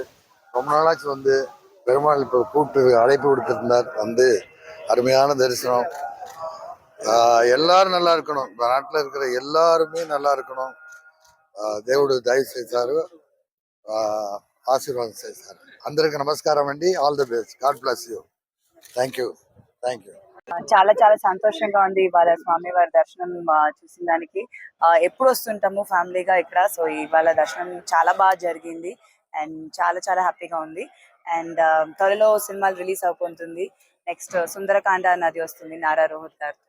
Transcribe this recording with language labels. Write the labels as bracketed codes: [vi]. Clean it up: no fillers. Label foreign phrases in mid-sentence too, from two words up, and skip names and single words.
[ta] ரொம்ப நாளாச்சு வந்து பெருமாள் இப்போ கூப்பிட்டு அழைப்பு விடுத்திருந்தார். வந்து அருமையான தரிசனம். எல்லாரும் நல்லா இருக்கணும். இந்த நாட்டில் இருக்கிற எல்லாருமே நல்லா இருக்கணும். [te] దేవుడు దయ చేశారు, ఆశీర్వాదం చేశారు. అందరికి నమస్కారం అండి. [en] All the best. God bless you. Thank you. [te] చాలా చాలా సంతోషంగా ఉంది ఇవాళ స్వామివారి దర్శనం చూసిన దానికి. ఎప్పుడు వస్తుంటాము ఫ్యామిలీగా ఇక్కడ. సో ఇవాళ దర్శనం చాలా బాగా జరిగింది అండ్ చాలా చాలా హ్యాపీగా ఉంది. అండ్ త్వరలో సినిమాలు రిలీజ్ అయిపోతుంది. నెక్స్ట్ సుందరకాండ నది వస్తుంది నారా రోహిత్ గారితో.